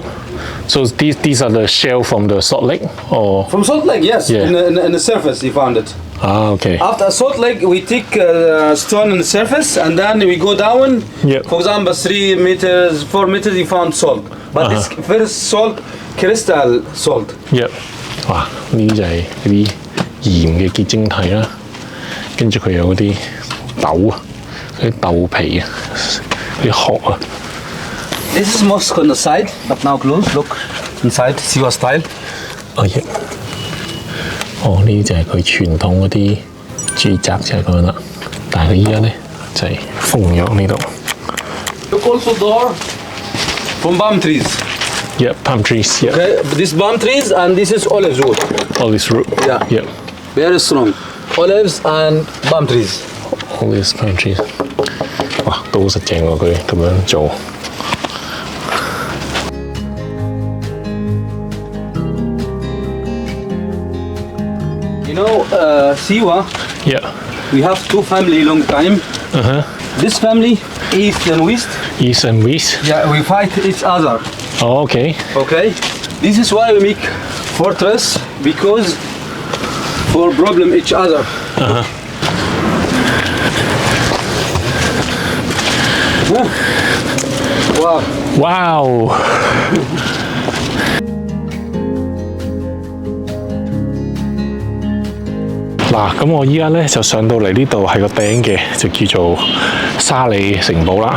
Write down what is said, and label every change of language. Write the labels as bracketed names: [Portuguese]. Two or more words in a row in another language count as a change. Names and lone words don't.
[English] So these are the shell from the Salt Lake, or From Salt Lake, yes. Yeah. In the surface, you found it. Okay. After Salt Lake, we take stone in the surface, and then we go down. Yeah. For example, 3 meters, 4 meters, you found salt. But this first salt, crystal salt. Yep. 哇！ [Cantonese] 呢啲就係嗰啲鹽嘅結晶體啦，跟住佢有嗰啲豆啊，嗰啲豆皮啊，嗰啲殼啊。 [English] This is mosque on the side, but now close. Look inside, see what style. [Cantonese] 哦，呢啲就係佢傳統嗰啲住宅就係咁樣啦，但係佢依家咧就係封咗呢度。 [English] Look also door from palm trees. Yep, palm trees. Yep. Okay, this palm trees and this is olive wood. All this root. Yeah. Yep. Very strong. Olives and palm trees. All these palm trees. [Cantonese] 哇，都好實淨喎！佢咁樣做。 [English] You know, Siwa, Yeah. we have 2 family long time. This family, east and west. East and west. Yeah, we fight each other. Oh, okay. Okay. This is why we make fortress because for problem each other. Wow. Wow！ [Cantonese] 嗱，咁我依家咧就上到嚟呢度係個頂嘅，就叫做沙里城堡啦。